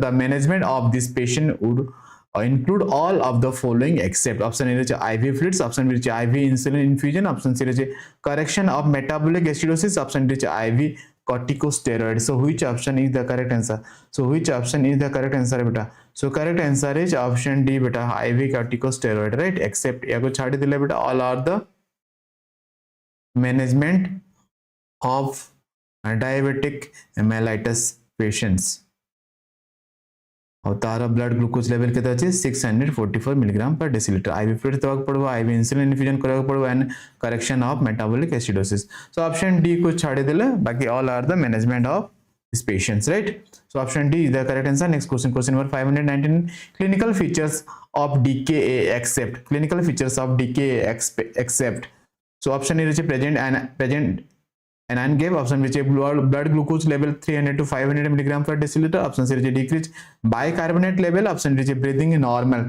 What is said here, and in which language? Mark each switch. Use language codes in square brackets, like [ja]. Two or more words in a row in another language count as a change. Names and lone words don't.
[en] The management of this patient would include all of the following except option A IV fluids, option B IV insulin infusion, option C correction of metabolic acidosis, option D IV corticosteroid. So which option is the correct answer? So which option is the correct answer beta? So correct answer is option D beta, IV corticosteroid, right? Except [mai] याको छाड़ी दिले [en] beta, all are the management of diabetic mellitus patients. [mai] और तारा [en] blood glucose level [mai] केते अछि [en] 644 milligram per deciliter. IV fluid [mai] देबाक पड़बो, [en] IV insulin infusion [mai] करबाक पड़बो [en] and correction of metabolic acidosis. So option D [mai] को छाड़ी देले, बाकी [en] all are the management of these patients, right? So option D is the correct answer. Next question, question number 519. Clinical features of DKA except. Clinical features of DKA except. So option A is present and gave, option which blood glucose level 300 to 500 milligram per deciliter, option C is decreased bicarbonate level, option D is breathing normal.